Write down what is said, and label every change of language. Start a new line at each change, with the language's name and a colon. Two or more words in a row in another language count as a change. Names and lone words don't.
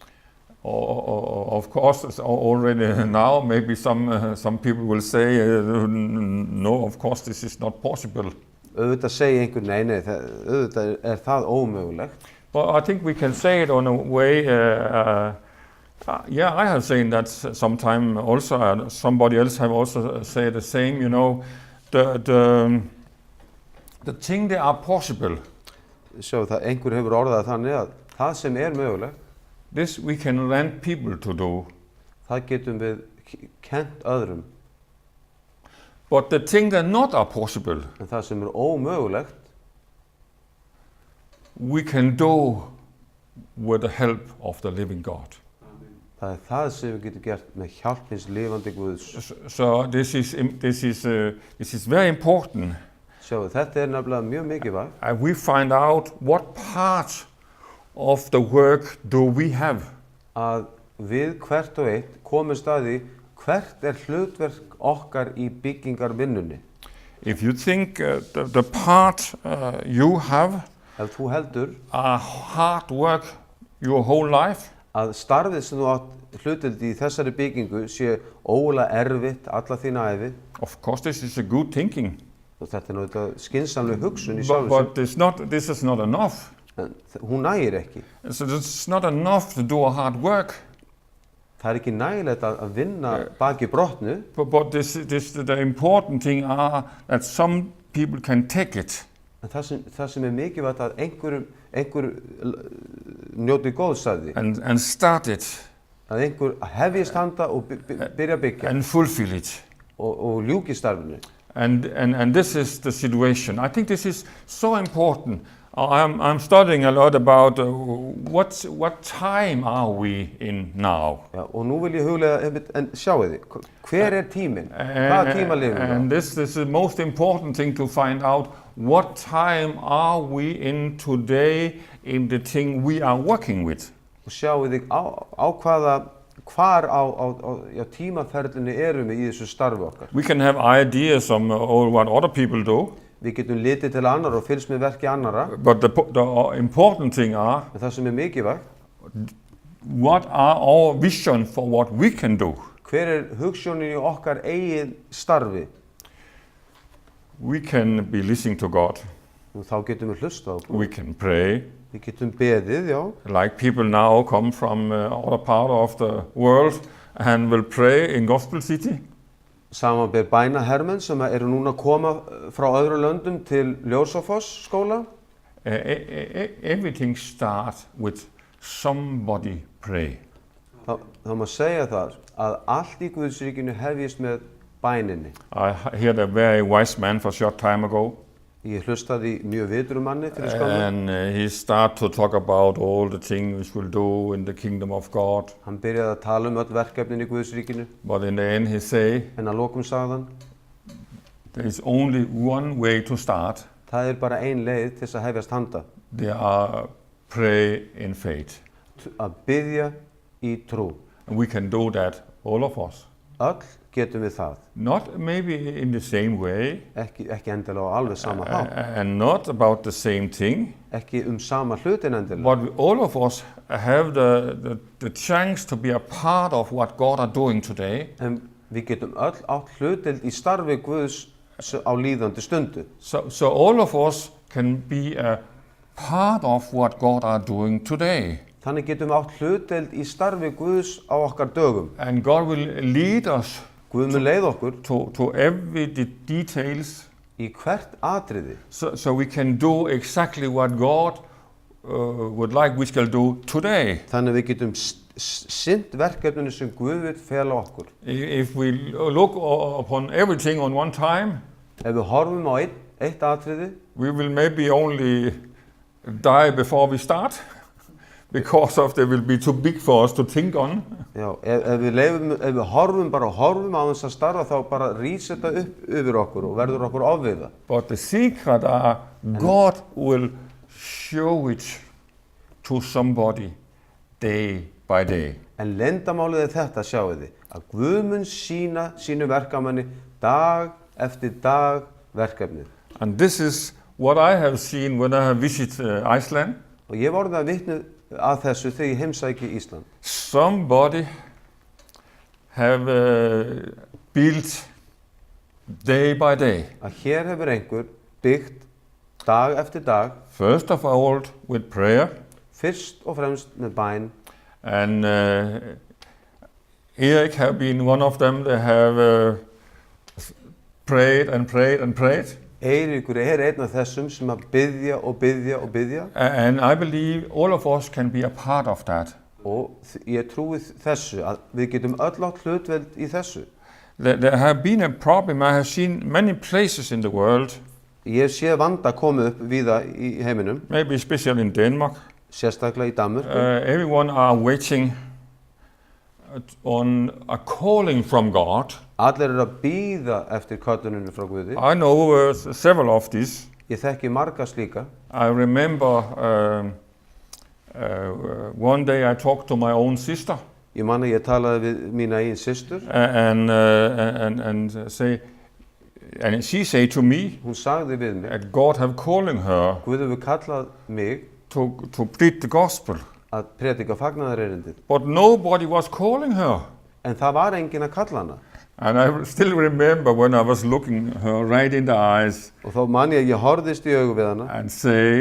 English: Of course, already now, maybe some people will say, no, of course, this is not possible.
Icelandic: Auðvitað segi einhver, nei, auðvitað er það ómögulegt.
English: But I think we can say it on a way, yeah, I have said that sometime also, somebody else have also said the same, you know, the thing that are possible,
Icelandic: Sjáu það, einhver hefur orðað þannig að það sem er mögulegt,
English: this we can lend people to do.
Icelandic: það getum við kennt öðrum.
English: But the thing that not are possible,
Icelandic: En það sem er ómögulegt,
English: we can do with the help of the living God.
Icelandic: það er það sem við getum gert með hjálp hins lifandi Guðs.
English: So this is very important.
Icelandic: Sjáu, þetta er nefnilega mjög mikilvægt.
English: And we find out what part of the work do we have.
Icelandic: Að við hvert og eitt komumst að því hvert er hlutverk okkar í byggingarvinnunni.
English: If you think the part you have
Icelandic: Ef þú heldur
English: hard work your whole life,
Icelandic: að starfið sem þú átt hlutveldi í þessari byggingu sé ógulega erfitt alla þína ævi,
English: of course this is a good thinking.
Icelandic: og þetta er náttúrulega skynsamleg hugsun í
English: But,
Icelandic: sjálfu
English: but this is not enough.
Icelandic: en hún nægir ekki.
English: So it's not enough to do a hard work.
Icelandic: Það er ekki nægilegt að vinna baki brotnu,
English: But the important thing are that some people can take it.
Icelandic: en það sem er mikilvægt að einhver njóti góðs af því,
English: And start it
Icelandic: að einhver hefjist handa og byrja að byggja
English: and fulfill it.
Icelandic: og ljúki starfinu.
English: And this is the situation. I think this is so important. I'm studying a lot about what time are we in now.
Icelandic: Já, og nú vil ég huglega, en sjáu þið, hver er tíminn? Hvaða tíma lifum við á?
English: And this is the most important thing to find out. What time are we in today in the thing we are working with?
Icelandic: Og sjáu þið hvar á tímaferlinu erum við í þessu starfi okkar.
English: We can have ideas on what other people do,
Icelandic: Við getum litið til annar og fylgst með verki annara,
English: but the important thing are,
Icelandic: en það sem er mikilvægt,
English: what are our vision for what we can do?
Icelandic: hver er hugsjónin í okkar eigin starfi?
English: We can be listening to God.
Icelandic: Og þá getum við hlusta á Guð.
English: We can pray,
Icelandic: Við getum beðið, já,
English: like people now come from other part of the world and will pray in Gospel City.
Icelandic: samanber bænahermenn sem eru núna að koma frá öðrum löndum til Ljósafoss skóla.
English: Everything starts with somebody pray.
Icelandic: Það má segja það að allt í Guðsríkinu hefjist með bæninni.
English: I heard a very wise man for a short time ago,
Icelandic: Ég hlustaði mjög vitrum manni fyrir skömmu.
English: and he started to talk about all the things we'll do in the kingdom of God.
Icelandic: Hann byrjaði að tala öll verkefnin í Guðsríkinu,
English: But in the end he say,
Icelandic: en að lokum sagði hann,
English: there is only one way to start.
Icelandic: það er bara ein leið til þess að hefjast handa,
English: They are pray in faith.
Icelandic: að biðja í trú.
English: And we can do that, all of us.
Icelandic: Öll getum við það,
English: Not maybe in the same way,
Icelandic: ekki endilega á alveg sama hátt,
English: and not about the same thing,
Icelandic: ekki sama hlutin endilega,
English: but all of us have the chance to be a part of what God are doing today.
Icelandic: en við getum öll átt hlutild í starfi Guðs á líðandi stundu.
English: So all of us can be a part of what God are doing today.
Icelandic: Þannig getum við átt hlutild í starfi Guðs á okkar dögum.
English: And God will lead us
Icelandic: Guð mun leið okkur
English: to every details,
Icelandic: í hvert atriði,
English: so we can do exactly what God would like we shall do today.
Icelandic: þannig við getum sinnt verkefninu sem Guð vil fela okkur.
English: If we look upon everything on one time,
Icelandic: Ef við horfum á eitt atriði,
English: we will maybe only die before we start, because of they will be too big for us to think on.
Icelandic: já, ef við horfum á þess að starfa, þá bara rís þetta upp yfir okkur og verður okkur ofviða.
English: But the secret are God will show it to somebody day by day.
Icelandic: En leyndarmálið þetta, sjáið þið, að Guð mun sýna sínu verkamanni dag eftir dag verkefnið.
English: And this is what I have seen when I have visited Iceland.
Icelandic: Og ég var orðið að vitni að þessu þegar ég heimsæki Ísland.
English: Somebody have built day by day.
Icelandic: Að hér hefur einhver byggt dag eftir dag,
English: First of all with prayer,
Icelandic: fyrst og fremst með bæn.
English: and Erik have been one of them. They have prayed and prayed and prayed.
Icelandic: Eiríkur einn af þessum sem að biðja og biðja og biðja.
English: And I believe all of us can be a part of that.
Icelandic: Og ég trúi þessu, að við getum öll átt hlutveld í þessu.
English: There have been a problem. I have seen many places in the world,
Icelandic: Ég hef séð vanda komið upp víða í heiminum,
English: maybe especially in Denmark.
Icelandic: sérstaklega í Danmörku.
English: Everyone are waiting on a calling from God.
Icelandic: Allir eru að bíða eftir kölluninu frá Guði.
English: I know several of these.
Icelandic: Ég þekki marga slíka.
English: I remember one day I talked to my own sister
Icelandic: Ég man að ég talaði við mína eigin systur.
English: And she said to me
Icelandic: Hún sagði við mig,
English: that God have calling her
Icelandic: Guð hefur kallað mig
English: to preach the gospel,
Icelandic: að predika fagnaðarerindið.
English: but nobody was calling her.
Icelandic: En það var enginn að kalla hana.
English: And I still remember when I was looking her right in the eyes
Icelandic: Og þá man ég að ég horfðist í augu við hana
English: and say,